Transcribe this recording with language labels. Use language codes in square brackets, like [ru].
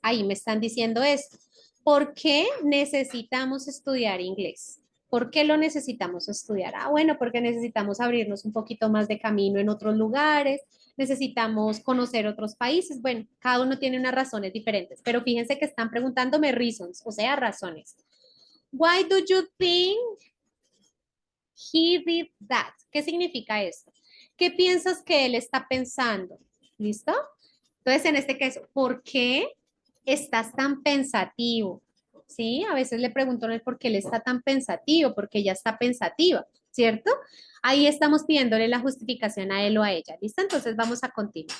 [es] Ahí me están diciendo esto. ¿Por qué necesitamos estudiar inglés? ¿Por qué lo necesitamos estudiar? Ah, bueno, porque necesitamos abrirnos un poquito más de camino en otros lugares, necesitamos conocer otros países. Bueno, cada uno tiene unas razones diferentes, pero fíjense que están preguntándome reasons, o sea, razones. [en] Why do you think he did that? [es] ¿Qué significa esto? ¿Qué piensas que él está pensando? ¿Listo? Entonces, en este caso, ¿por qué estás tan pensativo? ¿Sí? A veces le pregunto a él por qué él está tan pensativo, porque ella está pensativa, ¿cierto? Ahí estamos pidiéndole la justificación a él o a ella. ¿Listo? Entonces vamos a continuar.